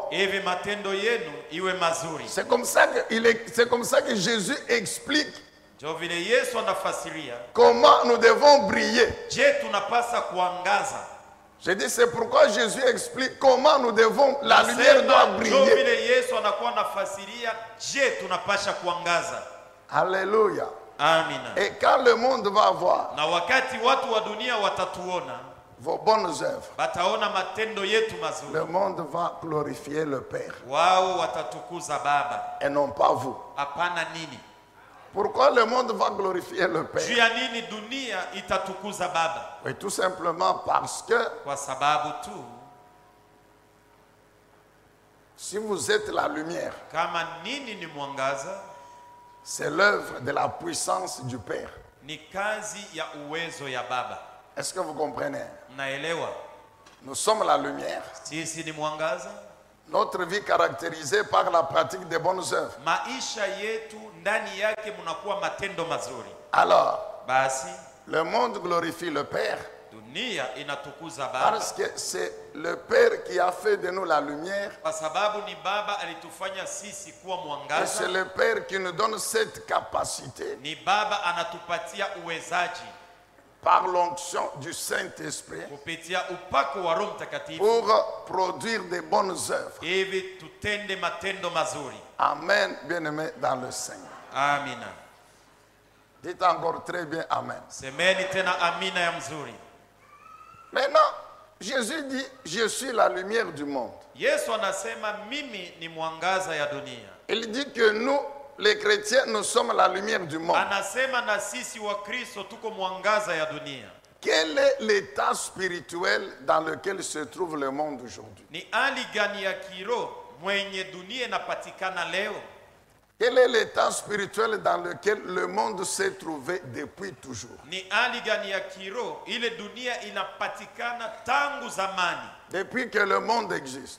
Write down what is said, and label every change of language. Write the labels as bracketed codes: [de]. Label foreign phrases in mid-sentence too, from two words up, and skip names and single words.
[sw] Hivi matendo yenu iwe mazuri. [fr] C'est comme ça que Jésus explique [sw] Jo vile Yesu anafasiria. [fr] comment nous devons briller. [sw] Je tunapasa kuangaza. [fr] Je dis c'est pourquoi Jésus explique comment nous devons, la lumière doit [sw] Jo [fr] briller. [sw] vile Yesu anakuwa anafasiria, je tunapasha kuangaza. [fr] Alléluia. [sw] Amina. [fr] Et quand le monde va voir [sw] Na wakati watu wa dunia watatuona, [fr] vos bonnes œuvres, [sw] bataona matendo yetu mazuri. [fr] le monde va glorifier le Père [sw] Wao watatukuza Baba. [fr] et non pas vous. [sw] Hapana nini? [fr] Pourquoi le monde va glorifier le [sw] Juu [fr] Père? [sw] ya nini dunia itatukuza Baba? [fr] Oui, tout simplement parce que [sw] Kwa sababu tu [fr] si vous êtes la lumière, [sw] kama nini ni mwangaza, [fr] c'est l'œuvre de la puissance du Père. [sw] ni kazi ya uwezo ya Baba. [fr] Est-ce que vous comprenez? [sw] Mnaelewa? [fr] Nous sommes la lumière. [sw] Sisi ni mwangaza. [fr] Notre vie caractérisée par la pratique des bonnes œuvres. [sw] Maisha yetu ndani yake mnakuwa matendo mazuri. [fr] Alors, [sw] Basi [fr] le monde glorifie le Père [sw] dunia inatukuza Baba [fr] parce que c'est le Père qui a fait de nous la lumière [sw] kwa sababu ni Baba alitufanya sisi kuwa [fr] et c'est [sw] mwangaza. [fr] le Père qui nous donne cette capacité [sw] Ni Baba anatupatia uwezaji [fr] par l'onction du Saint-Esprit [sw] kupitia upako wa Roho Mtakatifu [fr] pour produire des bonnes œuvres. [sw] hivi tutende matendo mazuri. [fr] Amen, bien-aimés dans le Seigneur. [sw] Amina. [fr] Dites encore très bien Amen. [sw] Semeni tena amina ya mzuri. [fr] Maintenant, Jésus dit, je suis la lumière du monde. [sw] Yesu anasema mimi ni mwangaza ya dunia. [fr] Il dit que nous, les chrétiens, nous sommes la lumière du monde. [sw] Anasema na sisi wa Kristo tuko mwangaza ya dunia. [fr] Quel est l'état spirituel dans lequel se trouve le monde aujourd'hui? [sw] Ni hali gani ya kiroho mwenye dunia inapatikana leo? [fr] Quel est l'état spirituel dans lequel le monde s'est trouvé depuis toujours? [sw] Ni hali gani ya kiroho ile dunia inapatikana tangu zamani? [fr] Depuis que le monde existe.